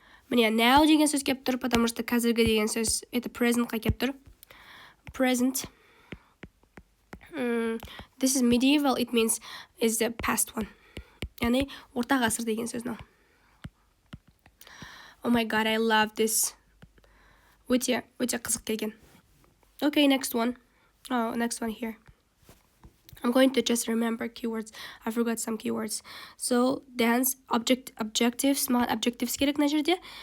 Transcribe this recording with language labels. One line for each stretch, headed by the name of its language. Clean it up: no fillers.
Kazakh: Міне now деген сөз келіп тұр,
Russian: потому что
Kazakh: қазіргі деген сөз это present-қа келіп тұр.
English: Present. This is medieval, it means is the past one.
Kazakh: Яғни орта ғасыр деген сөз мынау.
English: Oh my god, I love this.
Kazakh: Өте қызық келген.
English: Okay, next one. Oh, next one here. I'm going to just remember keywords. I forgot some keywords. So dance, objectives, objectives
Kazakh: керек мына жерде.